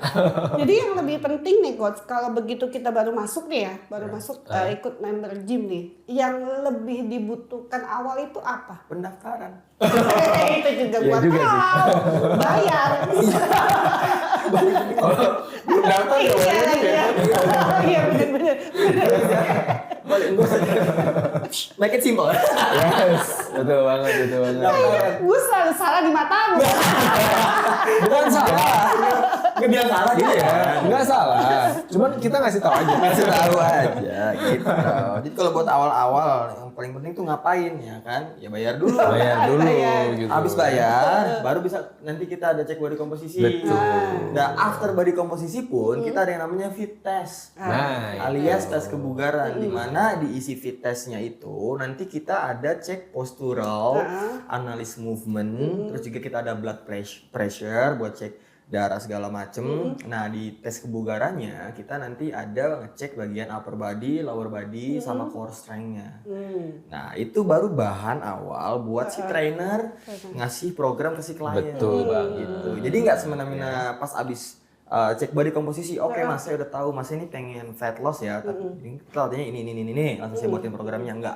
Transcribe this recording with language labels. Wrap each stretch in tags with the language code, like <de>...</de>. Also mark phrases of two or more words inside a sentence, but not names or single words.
<id>Jadi yang lebih penting nih Coach, kalau begitu kita baru masuk nih ya, ikut member gym nih, yang lebih dibutuhkan awal itu apa? Pendaftaran. Itu juga gua tahu, bayar. Daftar Iya benar-benar. Balik gue saja.</id> <en>Make it simple.</en> <id>Yes, betul banget. Gue selalu salah di matamu. Bukan salah. Nggak bilang salah gitu ya. Enggak salah. Cuman kita ngasih tahu aja. Ngasih tahu aja gitu. Jadi kalau buat awal-awal yang paling penting tuh ngapain ya kan? Ya bayar dulu. Gitu. Habis bayar, baru bisa nanti kita ada cek body komposisi. Betul. Nah,</id> <en>after body</en> <id>komposisi pun kita ada yang namanya</id> <en>fit test.</en> <id>Alias tes kebugaran, di mana diisi</id> <en>fit testnya</en> <id>itu nanti kita ada cek postural, analis movement, terus juga kita ada</id> <en>blood pressure</en> <id>buat cek darah segala macem. Nah di tes kebugarannya kita nanti ada ngecek bagian</id> <en>upper body, lower body,</en> <id>sama</id> <en>core strength-nya.</en> <id>Nah itu baru bahan awal buat si trainer ngasih program ke si klien. Betul banget. Gitu. Jadi nggak semena-mena pas abis cek body komposisi, oke mas saya udah tahu mas ini pengen</id> <en>fat loss</en> <id>ya, tapi kita latihannya ini, langsung saya buatin programnya, enggak.</id>